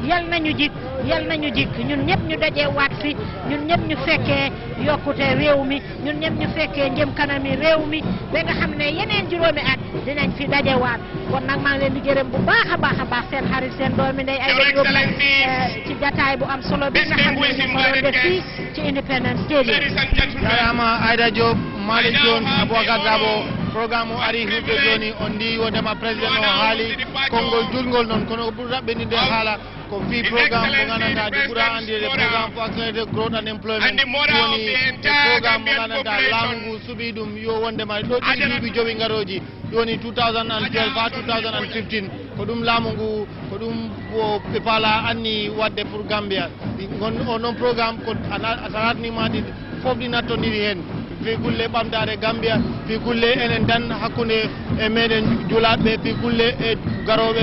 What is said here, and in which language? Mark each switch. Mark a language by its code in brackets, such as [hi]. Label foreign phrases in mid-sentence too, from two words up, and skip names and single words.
[wo] ñun ñëpp ñu dajee waat fi ñun ñëpp ñu fekkee yokkute réew mi ñun ñëpp ñu fekkee njëm kanami réew mi ba nga xam ne yeneen juróomi at dinañ fi daje waat kon nag maa ngi leen di gërëm bu baax a baax seen xarit seen doomi ndey ay yóbbu ci jataay bu am solo bi nga xam ne ñu ko doon def fii ci Independence Stadium [ff] jarama Aida Diop Malik Jones Aboubacar Dabo programme o ari himɓe joni on ndi wondema président o haali konngol julgol noon kono ko ɓuri raɓɓeninde haala ko fi programme mo gandanɗa de ɓuura andirede [en] programme for accelerated growth and employment [ff] woni programme mo gandanɗa laamu ngu suuɓi ɗum yo wondema ɗo ɗi duuɓi jowi garoji woni 2012 ha 2015 ko ɗum laamu ngu ko ɗum ɓe paala anni wadde pour Gambia o noon programme ko a taratnima ɗi fof ɗi nattodiri hen fi kulle ɓamtare Gambia fi kulle enen tan hakkude e meɗen julaɓe fi kulle e garoɓe